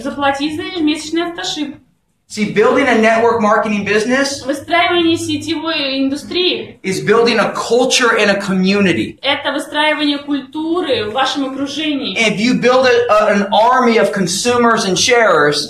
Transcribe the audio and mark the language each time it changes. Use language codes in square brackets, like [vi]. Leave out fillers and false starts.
[ru] Заплатить за ежемесячный автошип. [en] See, building a network marketing business [ru] Выстраивание сетевой индустрии [en] is building a culture and a community. [ru] Это выстраивание культуры в вашем окружении. [en] If you build an army of consumers and sharers,